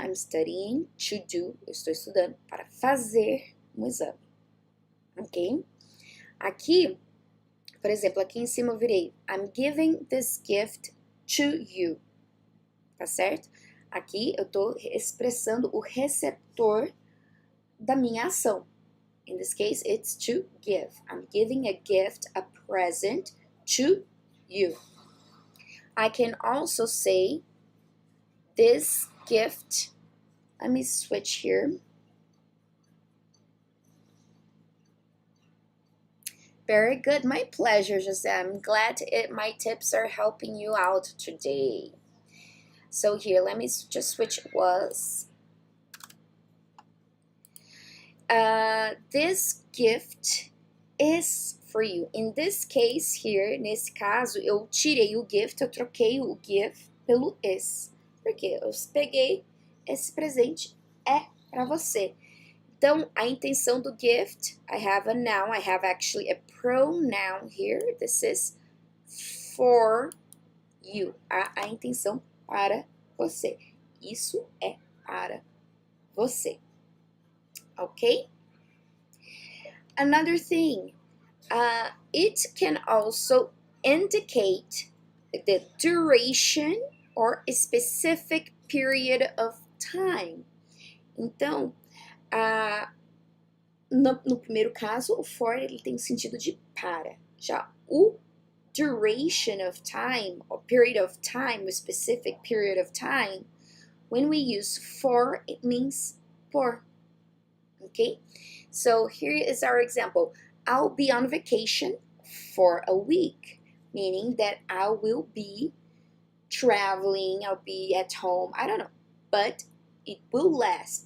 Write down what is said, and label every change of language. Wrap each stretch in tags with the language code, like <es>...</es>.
<en>I'm studying to do.</en> <pt>Eu estou estudando para fazer um exame. Ok? Aqui, por exemplo, aqui em cima eu virei</pt> <en>I'm giving this gift to you.</en> <pt>Tá certo? Aqui eu estou expressando o receptor da minha ação.</pt> <en>In this case, it's to give. I'm giving a gift, a present to you. I can also say this gift, let me switch here. Very good, my pleasure, Jose. I'm glad my tips are helping you out today. So here, let me just switch was. This gift is for you. In this case here,</en> <pt>nesse caso, eu tirei o gift, eu troquei o give pelo is. Porque eu peguei esse presente, é para você. Então, a intenção do</pt> <en>gift, I have a noun, I have actually a pronoun here. This is for you.</en> <pt>A intenção para você. Isso é para você. Ok?</pt> <en>Another thing, it can also indicate the duration or a specific period of time.</en> <pt>Então, no primeiro caso, o for ele tem sentido de para. Já o</pt> <en>duration of time, or period of time, a specific period of time, when we use for, it means por. Okay? So here is our example. I'll be on vacation for a week, meaning that I will be traveling, I'll be at home, I don't know, but it will last.</en>